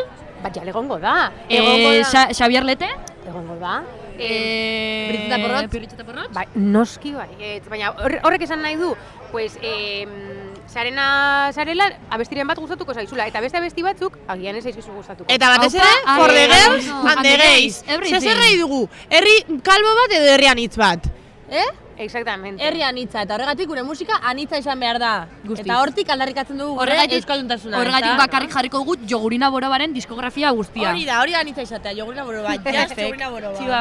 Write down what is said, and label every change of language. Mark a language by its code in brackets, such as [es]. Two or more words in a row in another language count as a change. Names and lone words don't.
[eu] Bat jal egongo da. Xabier Lete? Egongo da. Pirritxeta Porrotz? Bai, noski bai. Baina horrek esan nahi du, pues, sarela abestiren bat gustatuko zaizula, eta beste abesti batzuk agian ez zaizkizu gustatuko. Eta batez ere, [en] for the girls and the gays. [eu] Zer nahi dugu, herri kalbo bat edo herri anitz bat. Exactamente. Herri anitza, eta horregatik gure musika anitza izan behar da. Guztiz. Eta hortik aldarrikatzen dugu gure euskalduntasuna. Horregatik bakarrik jarriko dugu Jogurina Borobaren diskografia guztia. Hori da anitza izatea, Jogurina Boroba, Jogurina Boroba.